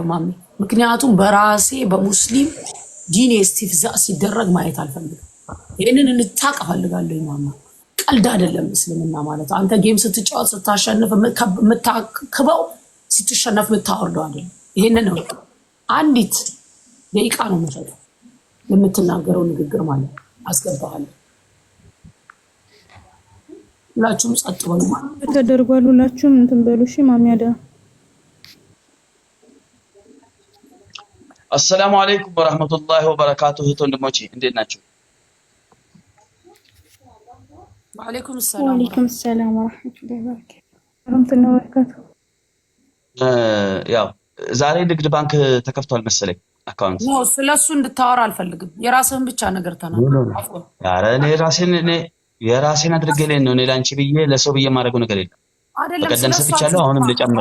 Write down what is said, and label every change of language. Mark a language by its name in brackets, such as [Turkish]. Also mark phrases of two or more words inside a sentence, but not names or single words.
[Amharic] ማሜ ምክንያቱም በራሴ በሙስሊም ዲን እስቲፍዛ ሲደረግ ማየት አልፈልግም ይሄንን እንታቅ ፈልጋለሁ ማማ ቀልድ አይደለም እስልምና ማለት አንተ ጌም ስትጫወት ስታሸንፍ ምታክበው ስትሸነፍ ምታወርደው አይደለም ይሄንን ነው አንዲት ደቂቃ ነው ማለት የምትናገረው ንግግር ማለት አስገባሃለሁ ሁላችሁም ጸጥ በሉ ማለት ተደርጓል ሁላችሁም እንትን በሉ እሺ ማሚያዳ [Arabic] السلام عليكم ورحمة الله وبركاته [Amharic] ወንድሞቼ እንዴት ናችሁ [Arabic] وعليكم السلام ورحمة الله وبركاته [Amharic] ያው ዛሬ ንግድ ባንክ ተከፍቷል መሰለኝ አካውንት ነው ስለሱ እንድታወራ አልፈልግም የራስህን ብቻ ነገር ተናገር ኧረ እኔ የራሴን አድርገለኝ ነው እኔ ላንቺ ብዬ ለሰው ብዬ ማድረገው ነገር የለም አይደለም በቀደም ሰጥቻለሁ አሁንም ልጨምር